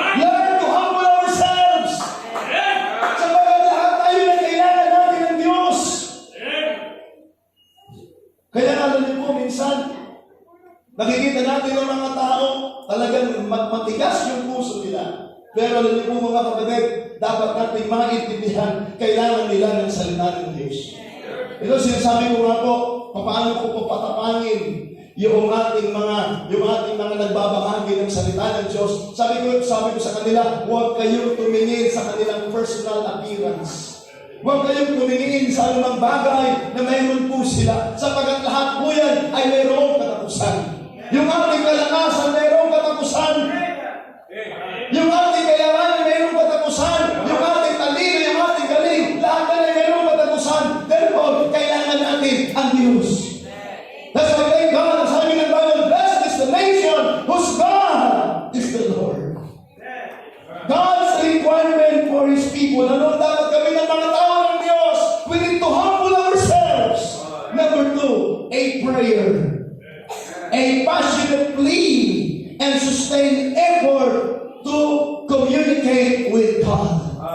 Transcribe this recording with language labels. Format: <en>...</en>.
<en>Learn to humble ourselves.</en> <tl>Sabagat lahat tayo na kailangan natin ng Diyos. Kaya alam niyo po, minsan, nakikita natin ang mga tao, talagang matigas yung puso nila. Pero alam niyo po mga kapatid, dapat natin maintindihan, kailangan nila ng salita ng Diyos. Ito sinasabi ko nga po, paano ko po patapangin yung ating mga nagbabahagi ng salita ng Diyos. Sabi ko sa kanila, huwag kayong tumingin sa kanilang personal appearance. Huwag kayong tumingin sa anumang bagay na mayroon po sila. Sapagat lahat po yan ay mayroong katapusan. Yung ating kalakasan, mayroong katapusan. Yung ating kayaman, mayroong katapusan. Yung ating talino, yung ating galing, lahat na ay mayroong katapusan. Therefore, kailangan natin ang Diyos.</tl> <en>That's why thank God,</en> <tl>sabi ng</tl> <en>Bible, blessed is the nation whose God is the Lord. God's requirement for His people.</en> <tl>Ano dapat gawin ng mga tao ng Diyos?</tl> <en>We need to humble ourselves. Number 2, a prayer. A passionate plea and sustained effort to communicate with God.</en>